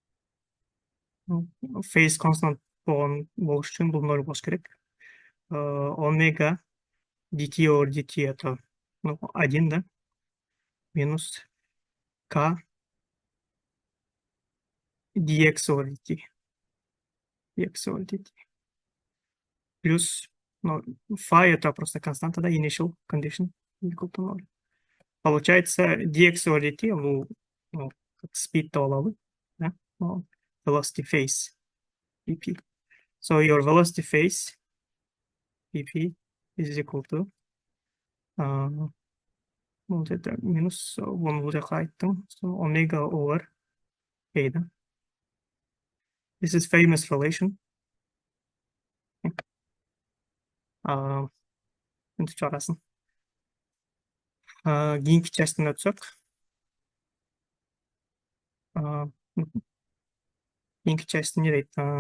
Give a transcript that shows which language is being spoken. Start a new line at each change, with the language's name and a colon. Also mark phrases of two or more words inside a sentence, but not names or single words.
English: Phase constant
Kyrgyz: болуш үчүн бул ноль болуш керек.
English: Omega dt over dt
Russian: это 1, да, минус
English: k dx over dt. Dx over dt.
Russian: Плюс, phi это просто константа, да,
English: initial condition equal to 0. Получается dx over dt,
Kyrgyz: как speed то алабы, да,
English: velocity phase pp. So your velocity phase pp is equal to
Russian: это минус
English: 1
Kyrgyz: бул жака айттым,
English: so omega over a, да. This is famous relation.
Kyrgyz: Ынтып чыгарасын. Кийинки частына өтсөк. Кийинки часть не дейт?